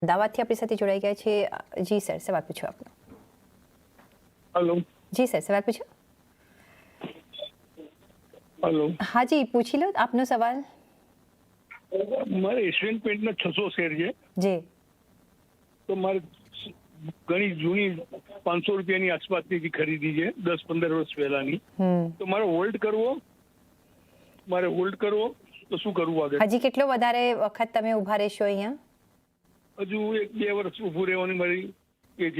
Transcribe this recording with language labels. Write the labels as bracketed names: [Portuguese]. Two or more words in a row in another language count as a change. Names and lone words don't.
[Gujarati] અમદાવાદથી આપણી સાથે જોડાઈ ગયા છે। જી સર, સવાલ પૂછો આપનો। [Hindi] हेलो। [Gujarati] જી સર, સવાલ પૂછો। [Hindi] हेलो। हाँ जी, पूछी लो आपनो सवाल। मारे एशियन पेंट ना 600 शेर है जी। [Gujarati] તો મારે ઘણી જૂની 500 રૂપિયાની આસપાસની જે ખરીદી છે 10-15 વર્ષ પહેલાની, તો મારે હોલ્ડ કરવો તો શું કરવું આગળ? હજી કેટલો વધારે વખત તમે ઊભા રહેશો અહીંયા? હજુ 1-2 વર્ષ ઊભું રહેવાની મારી એ છે।